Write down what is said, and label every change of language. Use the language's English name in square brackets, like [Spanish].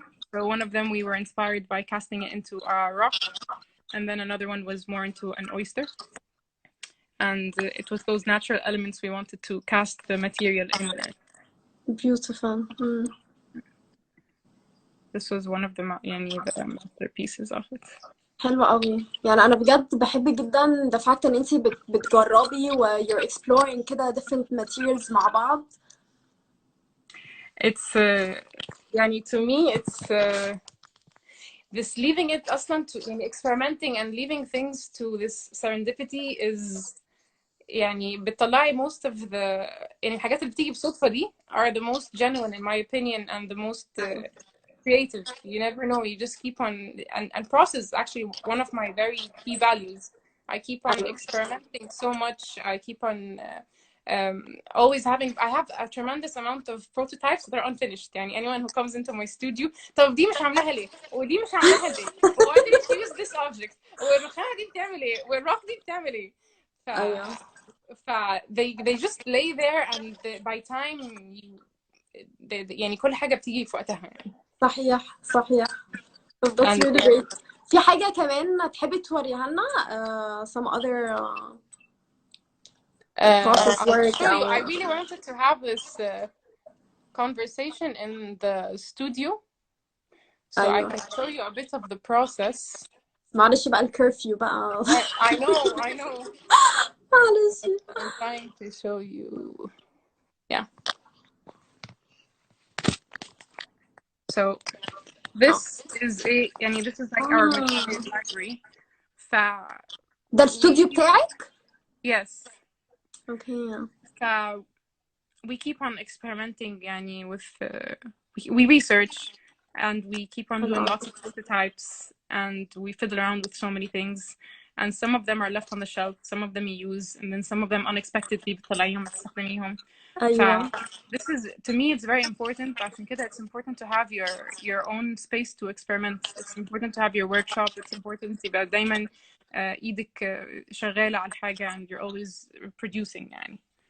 [English] So one of them we were inspired by casting it into a rock, and then another one was more into an oyster. And it was those natural elements we wanted to cast the material in there. Beautiful. This was one of the masterpieces of it. [Arabic] حلوة قوي. يعني انا بجد بحب جدا [English] the fact [Arabic] ان انتي بتجربي و [English] you're exploring [Arabic] كده [English] different materials [Arabic] مع بعض. [English] It's يعني to me it's this leaving it أصلا to يعني experimenting and leaving things to this serendipity is يعني بتطلعي most of the [Arabic] يعني الحاجات اللي بتيجي بصدفة دي [English] are the most genuine in my opinion and the most creative. You never know. You just keep on and process is actually one of my very key values. I keep on [Arabic] ايوه [English] experimenting so much. I keep on always having. I have a tremendous amount of prototypes that are unfinished. يعني anyone who comes into my studio, [Arabic] طب دي مش عاملاها ليه؟ [English] ودي مش عاملاها ليه؟ Why didn't you use this object? [Arabic] والرخامة دي بتعمل ايه؟ والروck دي بتعمل ايه؟ ف ايوه [English] they just lay there and by time you [Arabic] يعني كل حاجة بتيجي في وقتها يعني. صحيح صحيح. [English] That's And really great. [Arabic] في حاجة كمان تحبي توريها لنا [English] some other process I'll work show you. I [Arabic] أو [English] really wanted to have this conversation in the studio so I [Arabic] أيوه. [English] can show you a bit of the process. [Arabic] معلش بقى الكرفيو بقى. [English] I know. [Arabic] معلش. [English] I'm trying to show you. Yeah. So this is يعني this is like our material library. [Arabic] ف ده الاستوديو بتاعك؟ [English] yes. Okay. ف we keep on experimenting يعني with we research and we keep on doing lots of prototypes and we fiddle around with so many things and some of them are left on the shelf, some of them you use, and then some of them unexpectedly [Arabic] بتطلعيهم تستخدميهم. أيوه. [English] This is to me it's very important. [Arabic] عشان كده [English] it's important to have your own space to experiment. It's important to have your workshop. It's important [Arabic] يبقى دايما ايدك شغالة على الحاجة [English] and you're always producing [Arabic] يعني.